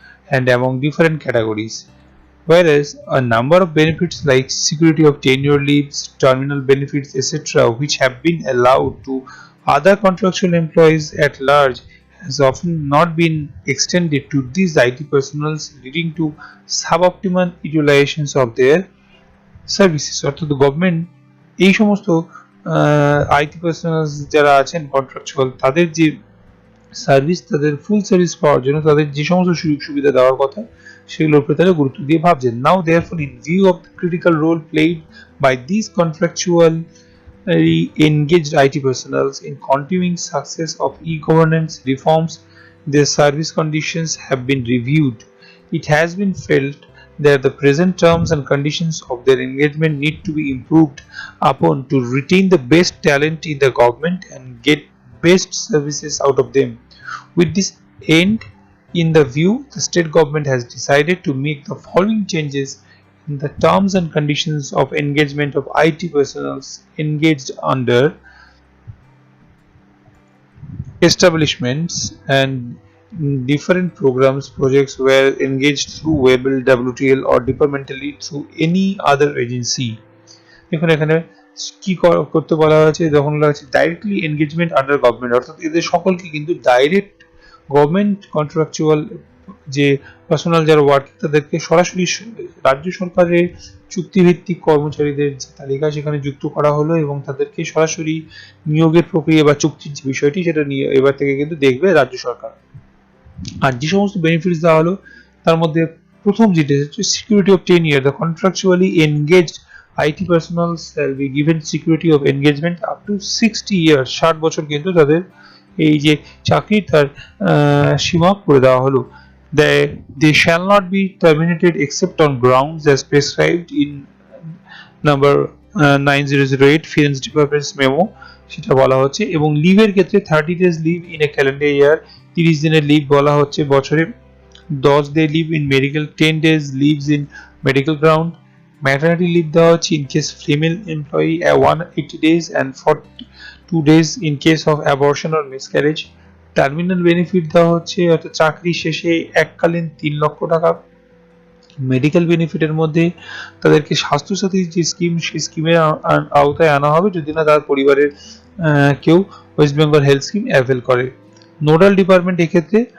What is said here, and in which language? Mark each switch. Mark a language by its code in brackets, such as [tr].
[en] and among different categories, whereas a number of benefits like security of tenure leaves, terminal benefits, etc., which have been allowed to other contractual employees at large, has often not been extended to these IT personnel, leading to suboptimal utilizations of their services. [bn] অর্থাৎ government এই সমস্ত IT personal যারা আছেন contractual, তাদের যে service, তাদের ফুল service পাওয়ার জন্য তাদের যে সমস্ত সুযোগ সুবিধা দেওয়ার কথা, সেগুলোর উপরে তারা গুরুত্ব দিয়ে ভাবছেন। [en] Now therefore, in view of the critical role played by these contractual engaged IT personnel in continuing success of e-governance reforms, their service conditions have been reviewed. It has been felt that the present terms and conditions of their engagement need to be improved upon to retain the best talent in the government and get best services out of them. With this end in the view, the state government has decided to make the following changes in the terms and conditions of engagement of IT personnel engaged under establishments and different programs, projects were engaged through Webel, WTL or departmentally through any other agency. [bn] দেখুন এখানে কি করতে বলা হয়েছে, যখন বলা হয়েছে directly engagement under government, অর্থাৎ এদের সকলকে কিন্তু ডাইরেক্ট গভর্নমেন্ট কন্ট্রাকচুয়াল যে পার্সোনাল যারা ওয়ার্কিং, তাদেরকে সরাসরি রাজ্য সরকারের চুক্তিভিত্তিক কর্মচারীদের যে তালিকা সেখানে যুক্ত করা হলো, এবং তাদেরকে সরাসরি নিয়োগের প্রক্রিয়া বা চুক্তির যে বিষয়টি, সেটা নিয়ে এবার থেকে কিন্তু দেখবে রাজ্য সরকার। আর যে সমস্ত বেনিফিটস দেওয়া হলো, তার মধ্যে প্রথম যেটা হচ্ছে security of টেনিয়ার। [en] The contractually engaged IT personnel shall be given security of engagement up to 60 years. [bn] 60 বছর কিন্তু তাদের এই যে চাকরি, তার সীমা করে দেওয়া হলো। [en] They shall not be terminated except on grounds as prescribed in number 9008 Finance Department's memo, [bn] সেটা বলা হচ্ছে। এবং লিভের ক্ষেত্রে 30 days live in a calendar ইয়ার, 30 দিনের লিভ বলা হচ্ছে বছরে, 10 day live in medical, 10 days lives in medical ground. [en] maternity leave [bn] দেওয়া হচ্ছে [en] In case female employee 180 days and 42 days in case of abortion or miscarriage. [bn] Terminal benefit দেওয়া হচ্ছে, অর্থাৎ চাকরি শেষে এককালীন 3 লক্ষ টাকা। মেডিকেল বেনিফিটের মধ্যে তাদেরকে স্বাস্থ্যসাথী যে স্কিম, সেই স্কিমের আওতায় আনা হবে যদি না তার পরিবারের কেউ West Bengal health scheme avail করে। নোডাল ডিপার্টমেন্ট এক্ষেত্রে